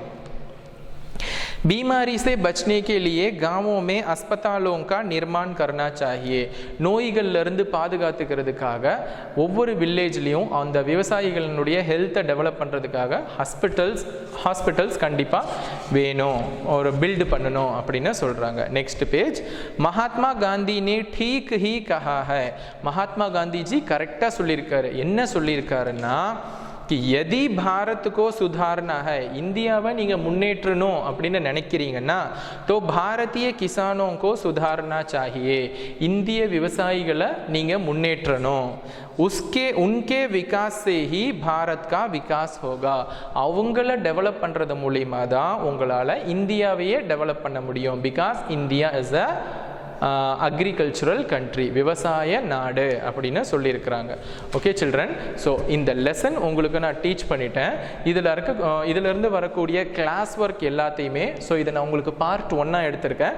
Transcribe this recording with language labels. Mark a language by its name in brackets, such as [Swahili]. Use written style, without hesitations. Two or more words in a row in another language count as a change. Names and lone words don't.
[Hindi] बीमारी से बचने के लिए गांवों में अस्पतालों का निर्माण करना चाहिए. [Tamil] நோய்கள்லேருந்து பாதுகாத்துக்கிறதுக்காக ஒவ்வொரு வில்லேஜ்லேயும் அந்த விவசாயிகளினுடைய [English] health develop [Tamil] பண்ணுறதுக்காக ஹாஸ்பிட்டல்ஸ் கண்டிப்பாக வேணும், ஒரு பில்டு பண்ணணும் அப்படின்னு சொல்கிறாங்க. [English] next page. [Hindi] மகாத்மா காந்தி ने ठीक ही कहा है. [Tamil] மகாத்மா காந்திஜி கரெக்டாக சொல்லியிருக்காரு. என்ன சொல்லியிருக்காருன்னா, [Hindi] कि यदि भारत को सुधारना है, [Tamil] இந்தியாவை நீங்க முன்னேற்றணும் அப்படின்னு நினைக்கிறீங்கன்னா [Hindi] तो भारतीय किसानों को सुधारना चाहिए, [Tamil] இந்திய விவசாயிகளை நீங்க முன்னேற்றணும். [Hindi] उसके उनके विकास से ही भारत का विकास होगा. [Tamil] அவங்கள டெவலப் பண்றது மூலமா தான் உங்களால இந்தியாவையே டெவலப் பண்ண முடியும். [English] because India is a agricultural country, [Tamil] விவசாய நாடு அப்படின்னு சொல்லியிருக்கிறாங்க. [English] okay children, [Tamil] ஸோ இந்த லெசன் உங்களுக்கு நான் டீச் பண்ணிட்டேன். இதிலிருந்து வரக்கூடிய [English] class work [Tamil] எல்லாத்தையுமே, ஸோ இதை நான் உங்களுக்கு பார்ட் 1 எடுத்திருக்கேன்.